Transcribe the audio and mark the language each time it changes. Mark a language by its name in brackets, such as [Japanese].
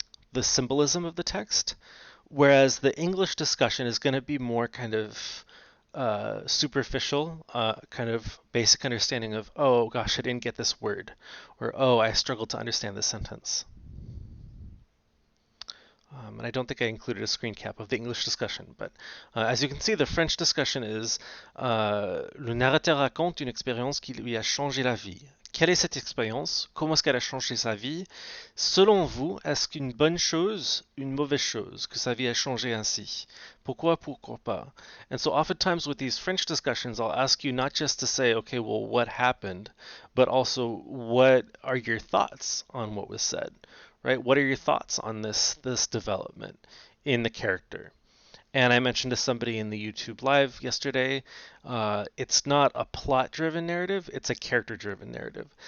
[English] the symbolism of the text, whereas the English discussion is going to be more kind of superficial, kind of basic understanding of, oh gosh, I didn't get this word, or oh, I struggled to understand this sentence. And I don't think I included a screen cap of the English discussion, but as you can see, the French discussion is [French] le narrateur raconte une expérience qui lui a changé la vie. Quelle est cette expérience? Comment est-ce qu'elle a changé sa vie? Selon vous, est-ce qu'une bonne chose, une mauvaise chose, que sa vie a changé ainsi? Pourquoi, pourquoi pas? [English] And so oftentimes with these French discussions, I'll ask you not just to say, okay, well, what happened, but also what are your thoughts on what was said? Right? What are your thoughts on this development in the character? And I mentioned to somebody in the YouTube live yesterday, it's not a plot-driven narrative; it's a character-driven narrative.